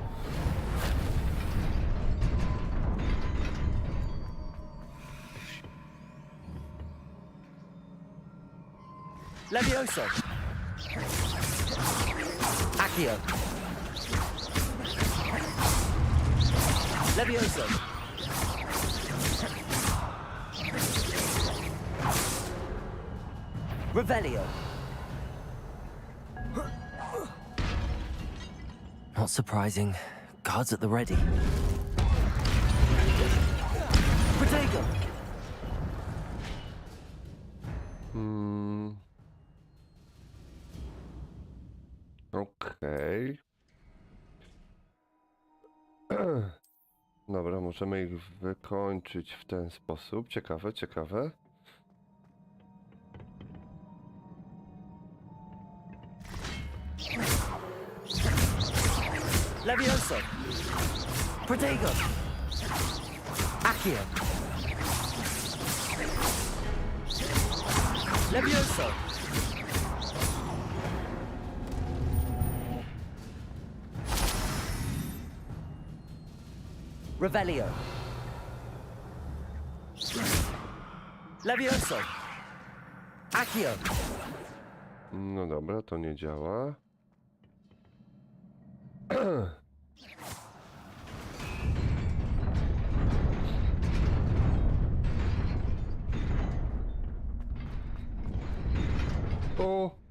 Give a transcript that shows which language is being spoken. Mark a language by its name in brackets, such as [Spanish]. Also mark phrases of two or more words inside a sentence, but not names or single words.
[English] Levioso. Accio. Levioso. Revelio. Not surprising. Guards at the ready. Protego! [Polish] Okej. Dobra, możemy ich wykończyć w ten sposób. Ciekawe, ciekawe. Levioso! Protego! Accio! Levioso! Revelio! Levioso! Accio! No dobra, to nie działa. O!